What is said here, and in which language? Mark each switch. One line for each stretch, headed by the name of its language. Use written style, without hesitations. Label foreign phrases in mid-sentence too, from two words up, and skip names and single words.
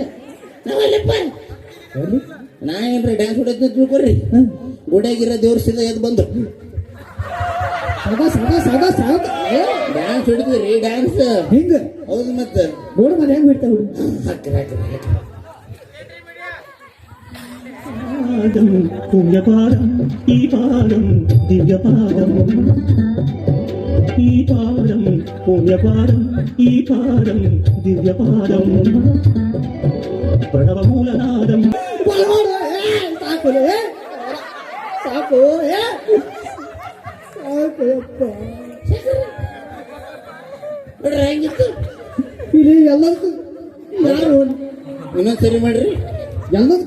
Kannada: ನಾವಲ್ಲಪ್ಪ ಎಲ್ಲಿ ನಾ ಏನ್ರಿ ಡ್ಯಾನ್ಸ್ ಹೊಡೆದ್ ತಿಳ್ಕೊರಿ ಗುಡಿಯಾಗಿರೋ ದೇವ್ರ ಸಿದ ಎದ್ದು ಬಂದ್ರು ಸಾದಾ ಡ್ಯಾನ್ಸ್ ಹಿಡಿದ್ರಿ ಡ್ಯಾನ್ಸ್ ಹಿಂಗ ಹೌದು ಮತ್ತೆ ನೋಡು ಮನೆ ಹೆಂಗ್ ಬಿಡ್ತಾ ಹುಡುಗ ಹಾಕ್ರಿ
Malayalam: പാദം പുണ്യപാദം ഈ പാദം ദിവ്യപാദം ഈ പാദം പുണ്യപാദം ഈ പാദം ദിവ്യപാദം പ്രണവമൂലനാദം
Kannada: ಸಾಕು ಸಾಕು ನೋಡ್ರಿ ಹೆಂಗಿತ್ತು ಇಲ್ಲಿ ಎಲ್ಲದಕ್ಕೂ ಯಾರು ಇನ್ನೊಂದ್ ಸರಿ ಮಾಡ್ರಿ ಎಲ್ಲದಕ್ಕೂ